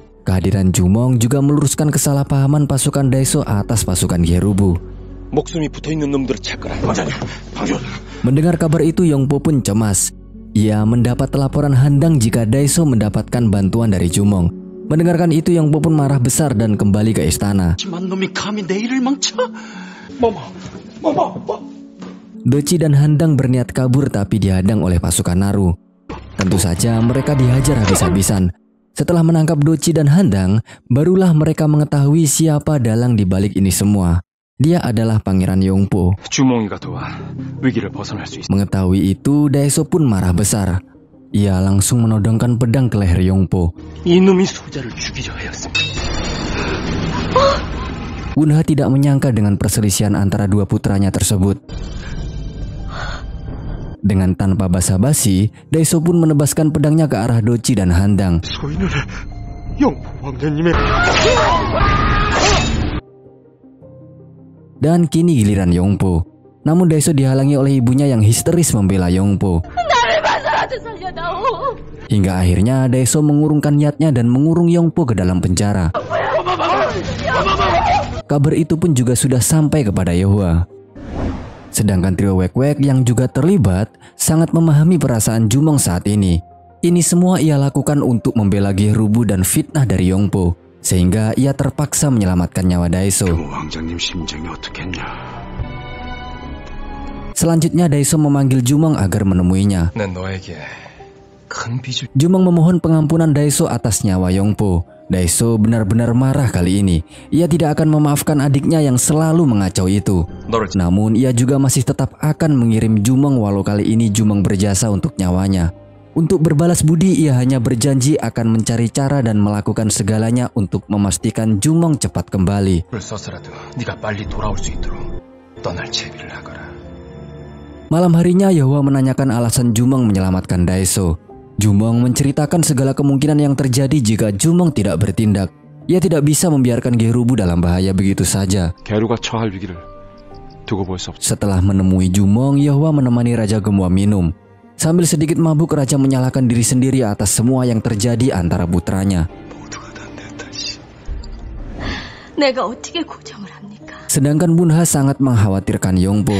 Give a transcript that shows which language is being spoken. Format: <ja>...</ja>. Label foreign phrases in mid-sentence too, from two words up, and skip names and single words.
<id>Kehadiran Jumong juga meluruskan kesalahpahaman pasukan Daeso atas pasukan Gerubu.</id> <ko>목숨이 붙어있는 놈들을 찾거라. 왕자님, 방전.</ko> <id>Mendengar kabar itu, Yongpo pun cemas. Ia mendapat laporan handang jika Daeso mendapatkan bantuan dari Jumong. Mendengarkan itu, Yongpo pun marah besar dan kembali ke istana.</id> <ko>만 놈이 감히 내 일을 망쳐?</ko> <id>Doci dan Handang berniat kabur tapi dihadang oleh pasukan Naru. Tentu saja mereka dihajar habis-habisan. Setelah menangkap Doci dan Handang, barulah mereka mengetahui siapa dalang di balik ini semua. Dia adalah Pangeran Yongpo.</id> <ko>주몽이가 도와 위기를 벗어날 수 있어.</ko> <id>Mengetahui itu, Daeso pun marah besar. Ia langsung menodongkan pedang ke leher Yongpo.</id> <ko>이놈이 소자를 죽이려 하였습니다.</ko> <id>Wunha tidak menyangka dengan perselisihan antara dua putranya tersebut. Dengan tanpa basa-basi, Daeso pun menebaskan pedangnya ke arah Doci dan Handang.</id> <ko>소인을 영포 왕자님의</ko> <id>Dan kini giliran Yongpo. Namun Daeso dihalangi oleh ibunya yang histeris membela Yongpo. Hingga akhirnya Daeso mengurungkan niatnya dan mengurung Yongpo ke dalam penjara. Kabar itu pun juga sudah sampai kepada Yehua. Sedangkan trio Wek-Wek yang juga terlibat sangat memahami perasaan Jumong saat ini. Ini semua ia lakukan untuk membela Gerubu dan fitnah dari Yongpo, sehingga ia terpaksa menyelamatkan nyawa Daeso.</id> <ko>왕자님 심정이 어떻겠냐?</ko> <id>Selanjutnya Daeso memanggil Jumong agar menemuinya.</id> <ko>난 너에게 큰 빚을.</ko> <id>Jumong memohon pengampunan Daeso atas nyawa Yongpo. Daeso benar-benar marah kali ini. Ia tidak akan memaafkan adiknya yang selalu mengacau itu. Namun ia juga masih tetap akan mengirim Jumong walau kali ini Jumong berjasa untuk nyawanya. Untuk berbalas budi ia hanya berjanji akan mencari cara dan melakukan segalanya untuk memastikan Jumong cepat kembali.</id> <ko>를 써서라도 네가 빨리 돌아올 수 있도록 떠날 채비를 하거라.</ko> <id>Malam harinya Yehua menanyakan alasan Jumong menyelamatkan Daeso. Jumong menceritakan segala kemungkinan yang terjadi jika Jumong tidak bertindak. Ia tidak bisa membiarkan Gerubu dalam bahaya begitu saja.</id> <ko>게루가 처할 위기를 두고 볼 수 없어.</ko> <id>Setelah menemui Jumong, Yehua menemani Raja Gemua minum. Sambil sedikit mabuk, Raja menyalahkan diri sendiri atas semua yang terjadi antara putranya. Sedangkan Bunha sangat mengkhawatirkan Yongpo.</id>